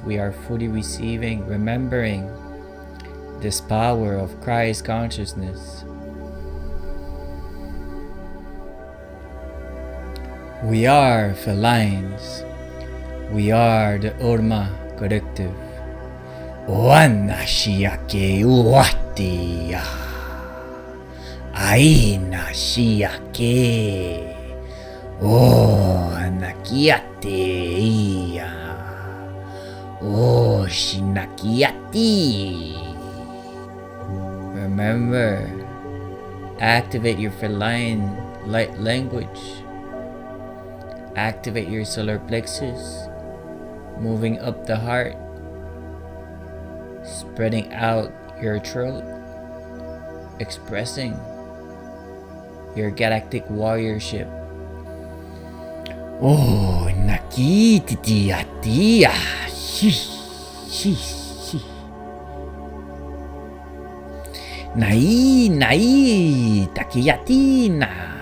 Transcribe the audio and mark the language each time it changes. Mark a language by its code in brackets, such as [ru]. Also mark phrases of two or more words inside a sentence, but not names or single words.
[en] We are fully receiving, remembering this power of Christ consciousness. We are felines. We are the Urmah collective. Wanashiake uatia. Aina shiake. O nakiate ia. O shinakiati. Remember, activate your feline light language. Activate your solar plexus, moving up the heart, spreading out your throat, expressing your galactic warriorship. Oh, nakititia, shi, shi, shi. Nai, nai, takiyatina.